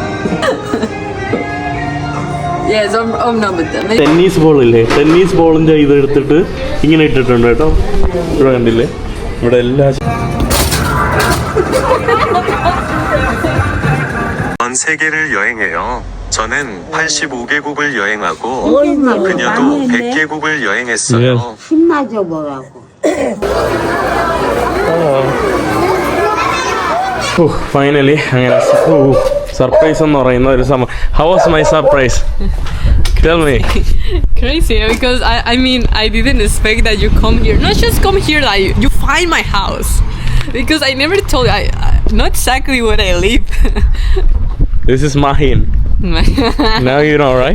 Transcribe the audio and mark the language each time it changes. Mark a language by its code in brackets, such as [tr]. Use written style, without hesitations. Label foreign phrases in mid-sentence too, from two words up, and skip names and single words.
[en] Yes, tennis ball [ml] ഇല്ലേ, ടെന്നീസ് ബോളിൻ്റെ ഇത് എടുത്തിട്ട് ഇങ്ങനെ ഇട്ടിട്ടുണ്ട് കേട്ടോ. ഇവിടെ കണ്ടില്ലേ, ഇവിടെ എല്ലാ [ko] 전 세계를 여행해요. 저는 85개국을 여행하고 그녀도 100개국을 여행했어요. 신나죠 뭐라고. [ml] ഫൈനലി അങ്ങനെ സർപ്രൈസ് എന്ന് പറയുന്ന ഒരു സംഭവം. [en] How was my surprise? Tell me. Crazy, because I mean, I didn't expect that you come here. Not just come here, like you find my house. Because I never told you, not exactly where I live. This is Mahin. Now you know, right?